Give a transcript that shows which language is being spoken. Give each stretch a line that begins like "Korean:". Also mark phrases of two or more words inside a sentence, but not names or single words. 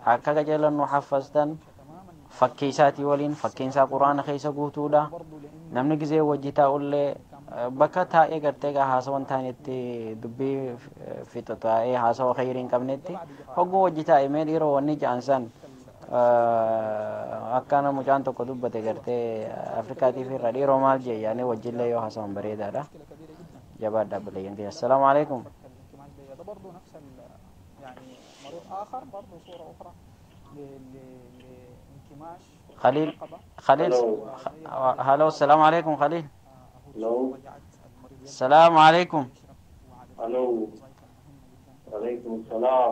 Oromo: akka qajeelan nu haffaztan fakkii isaatii waliin fakkiin isaa quraana keessa guutuudha namni gizee wajji taa'ullee bakka taa'ee gartee gaa haasawan taanetti dubbii fixa taa'ee haasawa khayrii hin qabnetti hogguu wajji taa'e mee dhiiroo wanni ja'ansan akkana mucaan tokko dubbate gartee afrikaatiif irra dhiiroo maal jee yaani wajjillee yoo haasawan bareedaadha jabaadha bilayyan kiyya
Arabic: السلام عليكم ده برضه نفس يعني مريض اخر برضه صوره اخرى لانكماش خليل هلو السلام عليكم خليل السلام عليكم الو وعليكم السلام